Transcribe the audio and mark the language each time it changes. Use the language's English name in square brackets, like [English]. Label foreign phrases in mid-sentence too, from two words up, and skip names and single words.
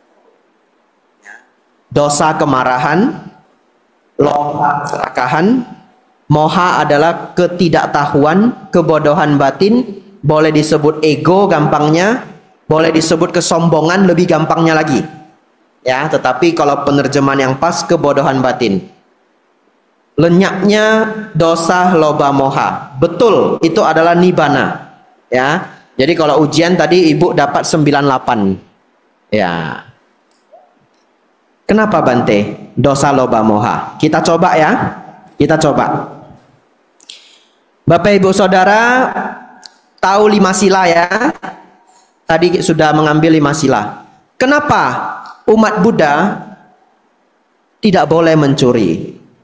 [Indonesian] Dosa kemarahan, lobha keserakahan, moha adalah ketidaktahuan, kebodohan batin, boleh disebut ego gampangnya, boleh disebut kesombongan lebih gampangnya lagi. Ya, tetapi kalau penerjemahan yang pas, kebodohan batin. Lenyapnya dosa, [Pali] lobha, moha. [Indonesian] Betul, itu adalah nibbana. Ya. Jadi kalau ujian tadi Ibu dapat 98. Ya. Kenapa Bante? Dosa, [Pali] lobha, moha. [Indonesian] Kita coba ya. Kita coba. Bapak Ibu Saudara tahu 5 sila ya. Tadi sudah mengambil 5 sila. Kenapa umat Buddha tidak boleh mencuri?